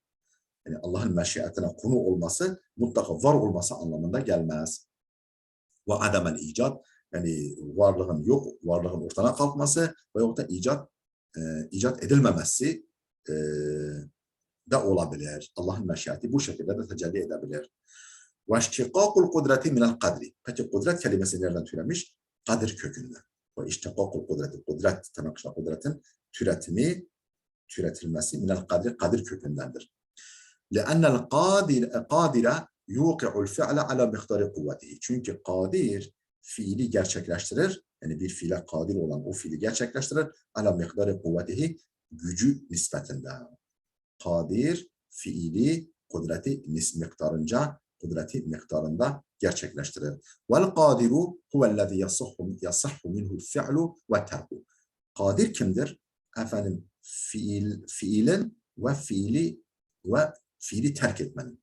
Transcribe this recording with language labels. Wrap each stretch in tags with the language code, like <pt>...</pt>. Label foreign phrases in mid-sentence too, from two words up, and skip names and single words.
<tr>Yani Allah'ın meşiyetine konu olması mutlaka var olması anlamında gelmez.</tr> <ar>وعدم الإيجاد,</ar> <tr>yani varlığın ortadan kalkması veyahut da icat edilmemesi da olabilir. Allah'ın meşiyeti bu şekilde de tecelli edebilir.</tr> <ar>وَاِشْتِقَاقُ الْقُدْرَةِ مِنَ الْقَدْرِ.</ar> <tr>Peki kudret kelimesi nereden türemiş? Kadir kökünden.</tr> <ar>وَاِشْتِقَاقُ الْقُدْرَةِ.</ar> <tr>Kudretin türetilmesi</tr> <ar>من القدر,</ar> <tr>kadir kökündendir.</tr> <ar>لَأَنَّ الْقَادِرَ يُوقِعُ الْفِعْلَ عَلَى مِقْدَارِ قُوَّتِهِ.</ar> <tr>Çünkü kadir fiili gerçekleştirir. Yani bir fiile kadir olan o fiili gerçekleştirir.</tr> <ar>عَلَى مِقْدَارِ قُوَّتِهِ.</ar> <tr>Gücü nispetinden. Kadir fiili kudreti kudreti miktarında gerçekleştirir.</tr> <ar>والقادر هو الذي يصح منه الفعل والترك.</ar> <tr>Kadir kimdir? Efendim fiilin ve fiili terk etmenin.</tr>